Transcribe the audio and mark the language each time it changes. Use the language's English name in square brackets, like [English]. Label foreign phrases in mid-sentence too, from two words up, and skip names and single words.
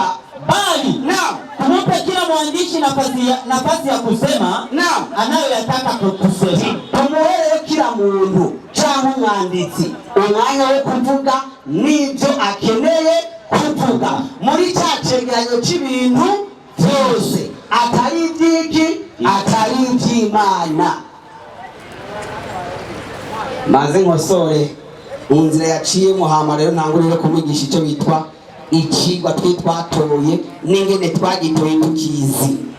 [Swahili] bali tumupe kila mwandishi nafasi ya kusema anayoyataka kusema. [Rundi] Tumuhereye kila muntu cyangwa umwanditsi umwanya wo kuvuga n'ibyo akeneye kuvuga muri cya cegeranyo cy'ibintu byose atari iby'iki atari iby'Imana. Maze nkosore inzira yaciyemo hama rero ntangurire kumwigisha icyo bitwa ikigwa twatoye n'ingene twagitoye tukizi.